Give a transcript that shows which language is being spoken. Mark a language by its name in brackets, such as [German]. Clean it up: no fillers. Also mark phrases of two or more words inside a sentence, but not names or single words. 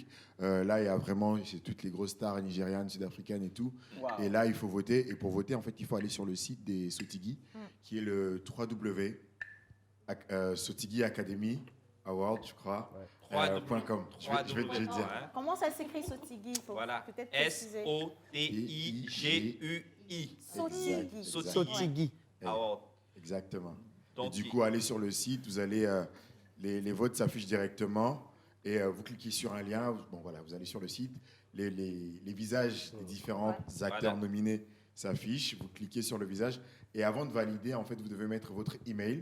[French] Là, il y a vraiment c'est toutes les grosses stars nigérianes, sud-africaines et tout. Wow. Et là, il faut voter. Et pour voter, en fait, il faut aller sur le site des Sotigui, qui est le Sotigui Academy Award, je crois. .com. Je vais te dire. Comment ça s'écrit Sotigui? Voilà. Peut-être préciser. S-O-T-I-G-U-I. Sotigui. Sotigui. Award. Exactement. Donc, et du coup, allez sur le site, vous allez, les votes s'affichent directement et vous cliquez sur un lien. Bon, voilà, vous allez sur le site, les visages des différents acteurs nominés s'affichent. Vous cliquez sur le visage et avant de valider, en fait, vous devez mettre votre email.